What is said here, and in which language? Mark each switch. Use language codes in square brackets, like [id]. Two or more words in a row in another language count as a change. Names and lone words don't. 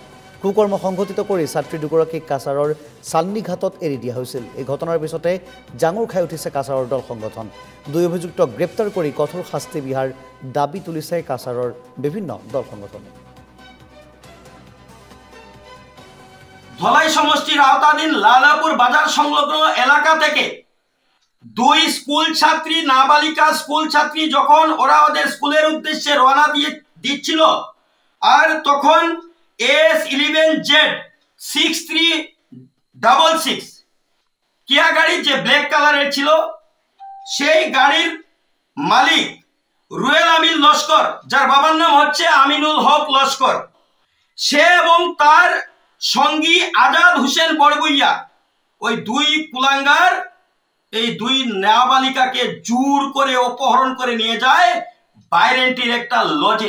[as] কুকৰ্ম সংঘটিত কৰি ছাত্ৰী দুগৰাকীক কাছাৰৰ চান্দিঘাটত এৰি দিয়া হৈছিল। এই ঘটনাৰ পিছতে জাঙুৰ খাই উঠিছে কাছাৰৰ দল সংগঠন। দুই অভিযুক্তক গ্ৰেপ্তাৰ কৰি কঠোৰ শাস্তি বিহাৰ দাবী তুলিছে কাছাৰৰ বিভিন্ন দল সংগঠনে। [bn] ধলাই সমষ্টির আওতাধীন লালাপুর বাজার সংলগ্ন এলাকা থেকে দুই স্কুল ছাত্রী নাবালিকা স্কুল ছাত্রী যখন ওরা ওদের স্কুলের উদ্দেশ্যে রওনা দিচ্ছিল আর তখন S11Z6366 কিয়া গাড়ি যে ব্ল্যাক কালারের ছিল সেই গাড়ির মালিক রুয়েল আমিন লস্কর, যার বাবার নাম হচ্ছে আমিনুল হক লস্কর, সে এবং তার সঙ্গী আজাদ হুসেন বরভূঞা, ওই দুই কুলাঙ্গার এই দুই নাবালিকাকে জোর করে অপহরণ করে নিয়ে যায় বাইরেন্টির একটা লজে।